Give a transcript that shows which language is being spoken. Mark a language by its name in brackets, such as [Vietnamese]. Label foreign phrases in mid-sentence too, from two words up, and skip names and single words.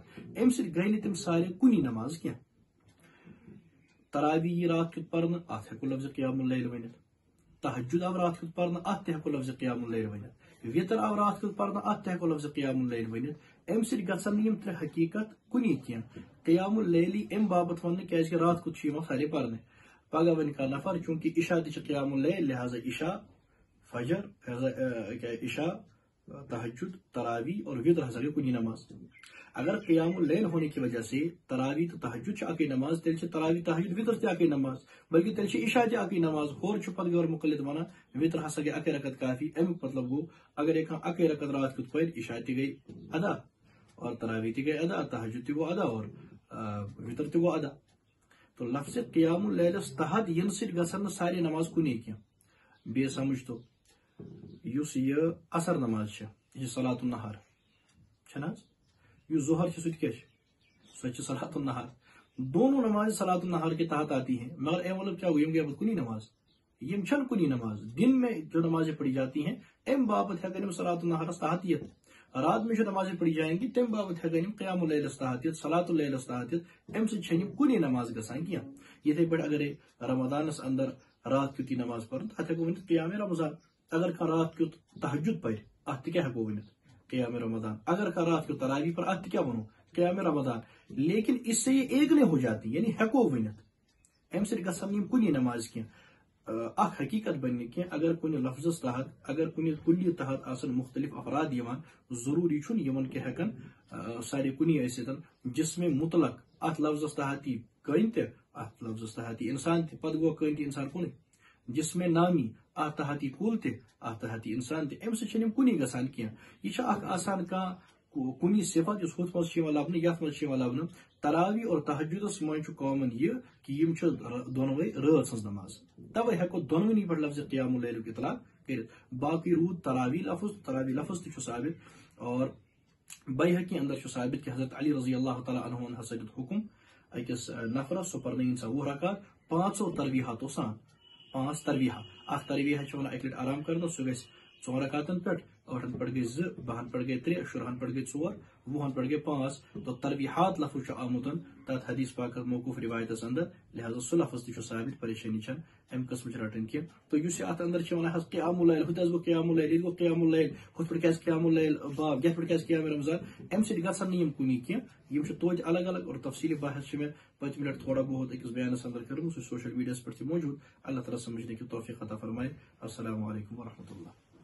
[Kashmiri] امہِ سۭتۍ گٔے نہٕ تِم سارے کُنی نماز کینٛہہ. تراوی یی رات کیُتھ پرنہٕ، اتھ ہٮ۪کو لفظ قیام اللیل ؤنِتھ. تہجد آو رات کیُتھ پرنہٕ، اتھ تہِ ہٮ۪کو لفظ قیام اللیل ؤنِتھ. وِتر آو رات کیُتھ پرنہٕ، اتھ تہِ ہٮ۪کو لفظ قیام اللیل ؤنِتھ. امہِ سۭتۍ گژھن نہٕ یِم ترٛےٚ حقیقت کُنی کینٛہہ. قیام اللیلی امہِ باپتھ وننہٕ کیٛازِ کہِ رات کیُتھ چھُ یِوان سارے پرنہٕ. پگہہ ونہِ کانٛہہ نفر چوٗنٛکہِ عشاء تہِ چھِ قیام اللیل، لہذا عشاء، فجر، عشاء، تہجد، تراوی اور وتر ہسا گٔے کُنی نماز. اگر قیام اللیل [Urdu] ہونے کی وجہ سے [Kashmiri] تراوی تو تہجد چھ اکٕے نماز، تیٚلہِ چھِ تراوی تہجد وتر تہِ اکٕے نماز، بلکہ تیٚلہِ چھِ عشاء تہِ اکٕے نماز. ہورٕ چھُ پتہٕ غور مقلد ونان وتر ہسا گٔے اکٕے رکعت کافی. امیُک مطلب گوٚو اگرے کانٛہہ اکٕے رکعت رات کیُتھ پرِ، عشاء تہِ گٔے ادا اور تراوی تہِ گٔے ادا، تہجد تہِ گوٚو ادا اور وتر تہِ گوٚو ادا. تو لفظ قیام اللیلس تحت ینہٕ سۭتۍ گژھن نہٕ سارے نماز کُنی کینٛہہ. بیٚیہِ سمجھ تو یُس یہِ اثر نماز چھِ، یہ چھِ صلات النہار چھنہ حظ. یُس ظہر چھِ سُہ تہِ کیٛاہ چھِ؟ سۄ چھِ صلات النہار. [Urdu] دونوں نماز صلات النہار کے تحت آتی ہیں، مگر اے مطلب کیا ہو، [Kashmiri] یم گئی کُنی نماز. یم چھنہٕ کُنی نماز. [Urdu] دن میں جو نمازیں پڑھی جاتی ہیں [Kashmiri] ام باپت ہیکن یم صلات النہارس تحت یِتھ. [Urdu] رات میں جو نمازیں پڑھی جائیں گی [Kashmiri] تم باپت ہیکن یم قیام اللیلس تحت یِتھ، صلات اللیلس تحت یِتھ. امہ سۭتۍ چھنہٕ یم کُنی نماز گژھان کینٛہہ. یِتھے پٲٹھۍ اگرے رمضانس اندر رات کیُتھ یی نماز پرن، اتھ ہیکو ؤنِتھ قیام رمضان. اگر کانٛہہ رات کیُتھ تہجد پرِ، اتھ تہِ کیٛاہ ہیکو ؤنِتھ؟ قیام رمضان. اگر کانٛہہ رات کیُتھ تراوی پر، اتھ تہِ کیٛاہ ونو؟ قیام رمضان. [Urdu] لیکن اس سے یہ ایک نہیں ہو جاتی، یعنی [Kashmiri] ہیکو ؤنِتھ. امہ سۭتۍ گژھن یم کُنی نماز کینٛہہ. اکھ حقیقت بنہِ کینٛہہ، اگر کُنہِ لفظس تحت، اگر کُنہِ کُلی تحت آسن مختلف افراد یِوان، ضروٗری چھُنہٕ یِمن کہِ ہیکن سارے کُنی ٲسِتھ. جسم مطلق اتھ لفظس تحت یی کٔنۍ تہِ، اتھ لفظس تحت یی انسان تہِ، پتہٕ گوٚو کٔنۍ تہِ انسان کُنُے. جسم نامی اتھ تحت یی کُل تہِ، اتھ تحت یی انسان تہِ. امہِ سۭتۍ چھنہٕ یِم کُنی گژھان کینٛہہ. یہِ چھِ اکھ آسان کانٛہہ کُنی صفت یُس ہُتھ منٛز چھِ یِوان لبنہٕ، یتھ منٛز چھِ یِوان لبنہٕ. تراوی اور تہجدس منٛز چھُ کامن یہِ کہِ یِم چھِ دۄنوے رٲژ ہٕنٛز نماز. توے ہیکو دۄنوٕنی پٮ۪ٹھ لفظ قیام اللیلُک اطلاق کٔرِتھ. باقٕے روٗد تراوی لفظ، تراوی لفظ تہِ چھُ ثابت. اور بیہقی اندر چھُ ثابت کہ حضرت علی رضی اللہ تعالیٰ عنہُن ہسا دیُت حکم أکِس نفرس، سُہ پرنٲیِن سا 20 رکعت پانٛژو ترویحاتو سان. 5 ترویحہ. اکھ ترویحہ چھِ ونان اکہِ لٹہِ آرام کرنس، سُہ گژھِ 4 رکعتن پٮ۪ٹھ. 8 پٮ۪ٹھ گٔے 2، 10 پٮ۪ٹھ گٔے 3، 10 پٮ۪ٹھ گٔے 4، 20 پٮ۪ٹھ گٔے 5. تو ترویحات لفظ چھُ آمُت تتھ حدیث پاکس موقوف روایتس اندر، لہذا سُہ لفظ تہِ چھُ ثابت. پریشٲنی چھنہٕ امہِ قٕسمٕچ رٹٕنۍ کینٛہہ. تہٕ یُس یہِ اتھ اندر چھِ ونان حظ قیام اللیل، ہُتہِ حظ گوٚو قیام اللیل، ییٚتہِ گوٚو قیام اللیل، ہُتھ پٲٹھۍ کیٛازِ قیام اللیل باب، یتھ پٲٹھۍ کیٛازِ قیام رمضان. امہِ سۭتۍ گژھن نہٕ یِم کُنی کینٛہہ. یِم چھِ توتہِ الگ الگ اور تفصیلی بحث چھِ مےٚ پٔتمہِ لٹہِ [Urdu] تھوڑا بہت [Kashmiri] أکِس بیانس اندر کٔرمٕژ، سُہ سوشل میڈیاہس پٮ۪ٹھ تہِ موجوٗد. [Urdu] اللہ تعالیٰ سمجھنے کی توفیق عطا فرمائے. [Arabic] السلام علیکم ورحمۃ اللہ.